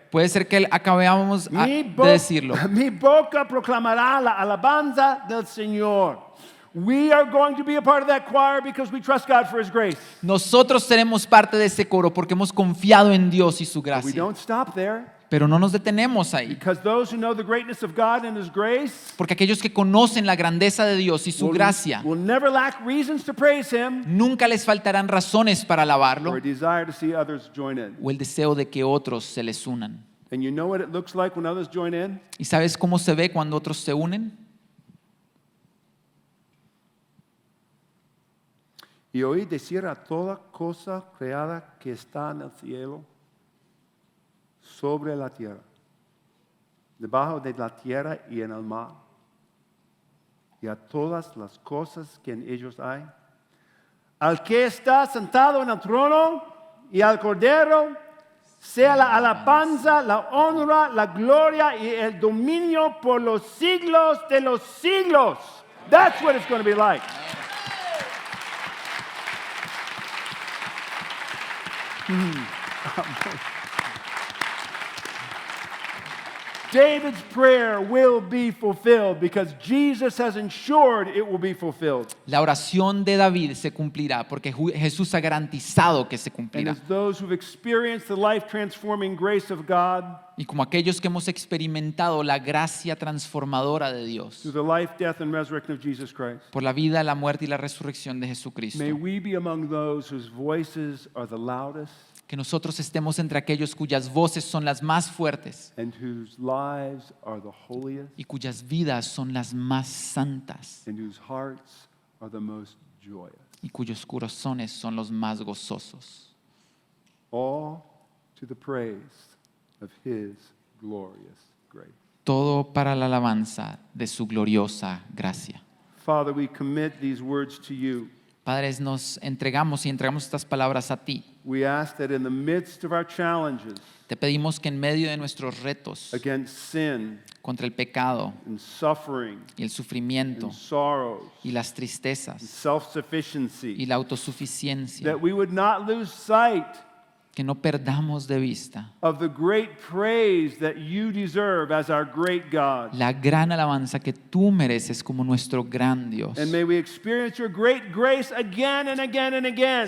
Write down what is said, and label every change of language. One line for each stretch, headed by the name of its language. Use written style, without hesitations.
Spanish: Puede ser que acabamos de decirlo. Mi boca proclamará la alabanza del Señor.
English: We are going to be a part of that choir because we trust God for his grace.
Spanish: Nosotros seremos parte de ese coro porque hemos confiado en Dios y su
English: We
Spanish: gracia.
English: don't stop there,
Spanish: Pero no nos detenemos ahí.
English: because those who know the greatness of God and his grace
Spanish: Porque aquellos que conocen la grandeza de Dios y su gracia,
English: will never lack reasons to praise him
Spanish: nunca les faltarán razones para
English: or
Spanish: alabarlo
English: a desire to see others join in.
Spanish: o el deseo de que otros se les unan.
English: And you know what it looks like when others join in?
Spanish: ¿Y sabes cómo se ve cuando otros se unen? Y oí decir a toda cosa creada que está en el cielo, sobre la tierra, debajo de la tierra y en el mar, y a todas las cosas que en ellos hay, al que está sentado en el trono y al Cordero, sea la alabanza, la honra, la gloria y el dominio por los siglos de los siglos.
English: That's what it's going to be like. David's prayer will be fulfilled because Jesus has ensured it will be fulfilled.
Spanish: La oración de David se cumplirá porque Jesús ha garantizado que se
English: And
Spanish: cumplirá.
English: as those who've experienced the life-transforming grace of God
Spanish: Y como aquellos que hemos experimentado la gracia transformadora de Dios
English: through the life, death, and resurrection of Jesus Christ,
Spanish: por la vida, la muerte y la resurrección de Jesucristo,
English: may we be among those whose voices are the loudest
Spanish: que nosotros estemos entre aquellos cuyas voces son las más fuertes
English: and whose lives are the holiest
Spanish: y cuyas vidas son las más santas
English: and whose hearts are the most joyous.
Spanish: y cuyos corazones son los más gozosos.
English: All to the praise of his glorious grace.
Spanish: Todo para la alabanza de su gloriosa gracia.
English: Father, we commit these words to you.
Spanish: Padres, nos entregamos y entregamos estas palabras a ti.
English: We ask that in the midst of our challenges
Spanish: Te pedimos que en medio de nuestros retos
English: against sin
Spanish: contra el pecado
English: and suffering
Spanish: y el sufrimiento
English: and sorrows
Spanish: y las
English: and
Spanish: tristezas y
English: self-sufficiency,
Spanish: la autosuficiencia,
English: that we would not lose sight
Spanish: que no perdamos de vista
English: of the great praise that you deserve as our great God.
Spanish: la gran alabanza que tú mereces como nuestro gran Dios.
English: And may we experience your great grace again and again and again,